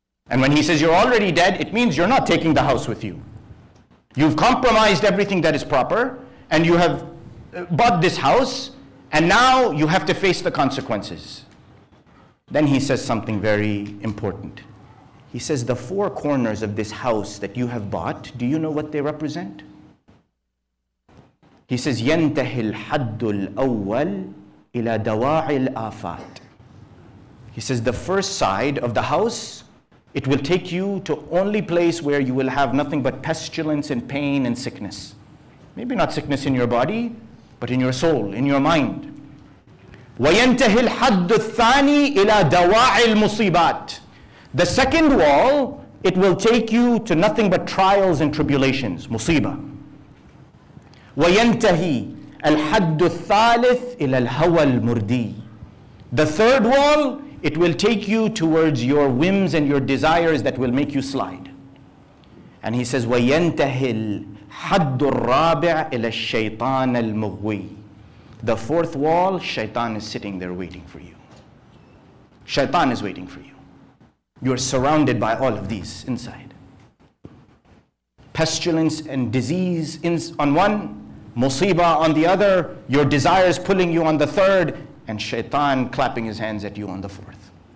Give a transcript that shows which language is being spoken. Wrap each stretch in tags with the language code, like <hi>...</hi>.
<en>And when he says you're already dead, it means you're not taking the house with you. You've compromised everything that is proper, and you have bought this house, and now you have to face the consequences. Then he says something very important. He says the four corners of this house that you have bought, do you know what they represent? He says,</en> <ar>يَنْتَهِ الْحَدُّ الْأَوَّلِ إِلَى دَوَاعِ الْآفَاتِ.</ar> <en>He says the first side of the house, it will take you to only place where you will have nothing but pestilence and pain and sickness. Maybe not sickness in your body, but in your soul, in your mind.</en> <ar>وَيَنْتَهِ الْحَدُّ الثَّانِي إِلَى دَوَاعِ الْمُصِيبَاتِ.</ar> <en>The second wall, it will take you to nothing but trials and tribulations, musibah.</en> <ar>وَيَنْتَهِ الْحَدُّ الثَّالِثِ إِلَى الْهَوَى الْمُرْدِي.</ar> <en>The third wall, it will take you towards your whims and your desires that will make you slide. And he says,</en> <ar>وَيَنْتَهِ الْحَدُّ الرَّابِعِ إِلَى الشَّيْطَانَ الْمُغْوِي.</ar> <en>The fourth wall, shaitan is sitting there waiting for you. Shaitan is waiting for you. You're surrounded by all of these inside. Pestilence and disease on one, musibah on the other, your desires pulling you on the third, and shaitan clapping his hands at you on the fourth.</en>